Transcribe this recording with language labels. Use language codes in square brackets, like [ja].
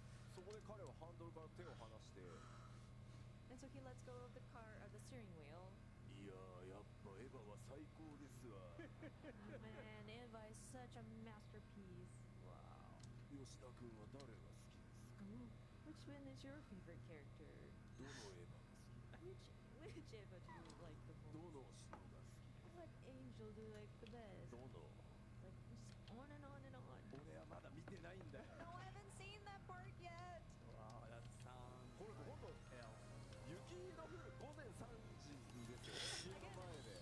[ja] そこで彼はハンドルから手を離して [en] And so he lets go of the car, of the steering wheel. [ja] いやーやっぱエヴァは最高ですわ [en] Man, Eva is such a masterpiece. [ja] 吉田君は誰が好きですか [en] Which one is your favorite character? [ja] どのエヴァが好き [en] Which Eva do you like the [ja] ど [en] most? [ja] の人が好き [en] What angel do you like the best? [ja] どの [en] Like just on and on and on. [ja] 俺はまだ見てないんだよ [en] No, I haven't seen that part yet. Wow, that sounds [ja] これほんと [en] hell. [ja] 雪の降る午前3時ですよ家の前で